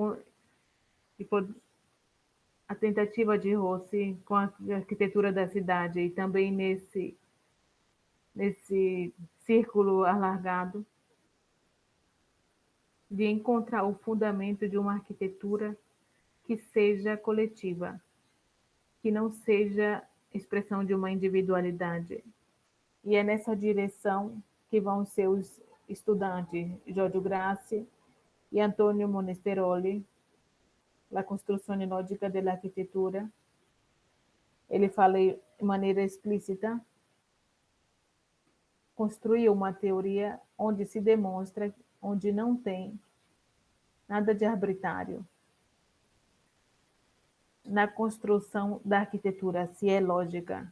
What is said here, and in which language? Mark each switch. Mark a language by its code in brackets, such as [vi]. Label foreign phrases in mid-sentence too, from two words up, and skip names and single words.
[pt] A tentativa de Rossi com a arquitetura da cidade e também nesse círculo alargado, de encontrar o fundamento de uma arquitetura que seja coletiva, que não seja expressão de uma individualidade. E é nessa direção que vão ser os estudantes Giorgio Grassi e Antonio Monesteroli, La Costruzione Logica dell'Architettura. Ele fala de maneira explícita, construir uma teoria onde se demonstra, onde não tem nada de arbitrário na construção da arquitetura, se é lógica.